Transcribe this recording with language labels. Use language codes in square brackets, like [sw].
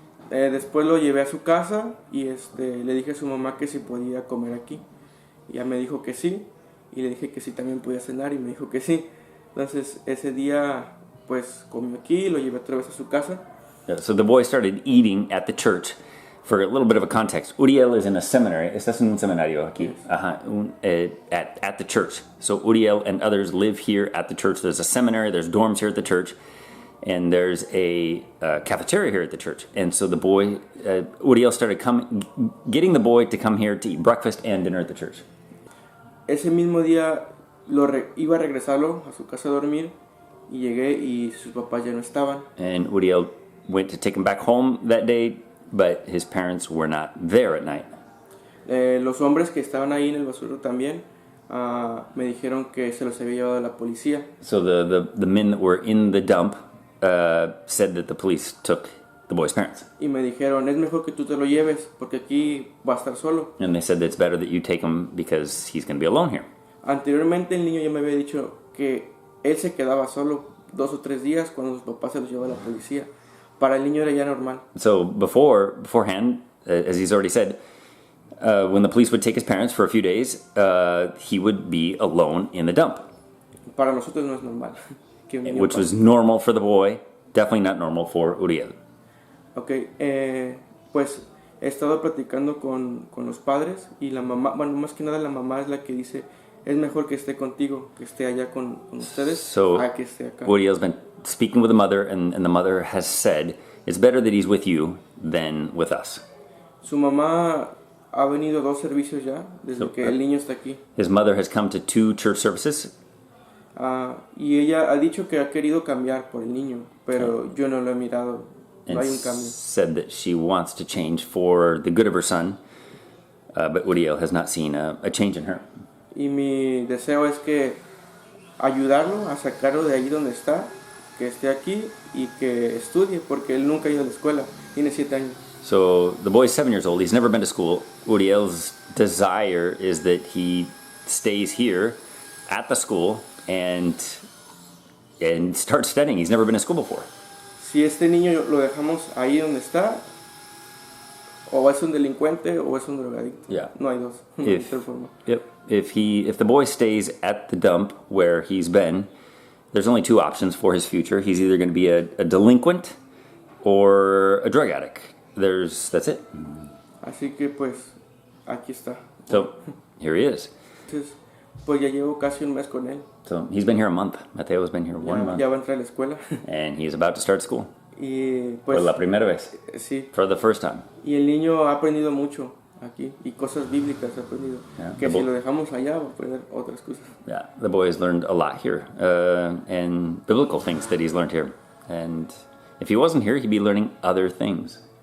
[es] Después lo llevé a su casa y le dije a su mamá que si podía comer aquí. Y ella me dijo que sí, y le dije que sí también podía cenar y me dijo que sí. Entonces ese día pues comió aquí, lo llevé otra vez a su casa. [en] So the boy started eating at the church. For a little bit of a context, Uriel is in a seminary. [es] Estás en un seminario aquí. [en] At the church. So Uriel and others live here at the church. There's a seminary, there's dorms here at the church, and there's a cafeteria here at the church. And so the boy, Uriel started getting the boy to come here to eat breakfast and dinner at the church. [es] Ese mismo día iba a regresarlo a su casa a dormir y llegué y sus papás ya no estaban. [en] And Uriel went to take him back home that day, but his parents were not there at night. [es] Los hombres que estaban ahí en el basurero también me dijeron que se los había llevado la policía. [en] So the men that were in the dump said that the police took the boy's parents. [es] Y me dijeron, es mejor que tú te lo lleves porque aquí va a estar solo. [en] And they said that it's better that you take him because he's going to be alone here. [es] Anteriormente el niño ya me había dicho que él se quedaba solo 2 o 3 días cuando sus papás se los llevaba a la policía. Para el niño era ya normal. [en] So beforehand, as he's already said, when the police would take his parents for a few days, he would be alone in the dump. [es] Para nosotros no es normal. Que un niño [en] Which was normal for the boy, definitely not normal for Uriel. [es] Ok, pues he estado platicando con los padres y la mamá, bueno, más que nada la mamá es la que dice, es mejor que esté contigo, que esté allá con ustedes, a que esté acá. [en] Uriel's been speaking with the mother, and the mother has said, it's better that he's with you than with us. [es] Su mamá ha venido a 2 servicios ya, desde que el niño está aquí. [en] His mother has come to 2 church services. [es] Y ella ha dicho que ha querido cambiar por el niño, pero yo no lo he mirado. No hay un cambio. [en] Said that she wants to change for the good of her son, but Uriel has not seen a change in her. [es] Y mi deseo es que ayudarlo a sacarlo de ahí donde está, que esté aquí y que estudie, porque él nunca ha ido a la escuela, tiene 7 años. [en] So the boy's 7 years old. He's never been to school. Uriel's desire is that he stays here at the school and starts studying. He's never been to school before. [es] Si este niño lo dejamos ahí donde está, o es un delincuente o es un drogadicto. [en] Yeah. [es] No hay dos. [en] If the boy stays at the dump where he's been, there's only 2 options for his future. He's either going to be a delinquent or a drug addict. That's it. [es] Así que pues aquí está. [en] So here he is. [es] Entonces, pues ya llevo casi un mes con él. [en] So he's been here a month. Mateo's been here 1 month. [es] Ya va a entrar a la escuela. [en] And he's about to start school. [es] Y pues Por la primera vez. sí. [en] For the first time. [es] Y el niño ha aprendido mucho aquí y cosas bíblicas ha aprendido. [en] Yeah, [es] que si lo dejamos allá va a aprender otras cosas. [en] Yeah, the boy has learned a lot here, and biblical things that he's learned here. And if he wasn't here, he'd be learning other things.